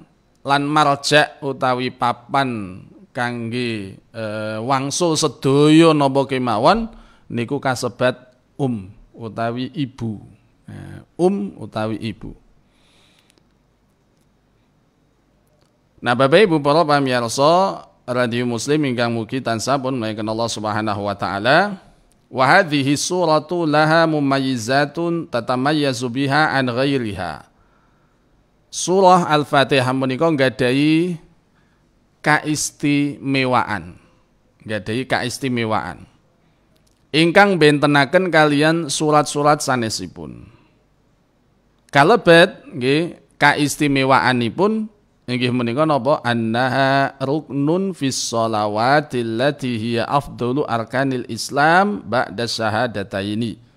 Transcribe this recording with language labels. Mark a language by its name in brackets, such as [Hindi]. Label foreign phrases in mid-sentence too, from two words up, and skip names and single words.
[Javanese] Lan marja' utawi papan kangge wangsul sedaya napa kemawon niku kasebat utawi ibu. Utawi ibu. Nah, Bapak Ibu para pamirsa radio Muslim ingkang mugi tansah pun menawi Allah [Arabic] سبحانه وتعالى. وهذه سورة لها مميزة تتميز بها عن غيرها. [Javanese] Surah Al-Fatihah menika nggadahi kaistimewaan. Nggadahi kaistimewaan. Ingkang bentenaken kalian surat-surat sanesipun. Kalebet nggih kaistimewaanipun inggih menika napa [Arabic] أنها ركن في الصلاة التي هي أفضل أركان الإسلام بعد الشهادتين.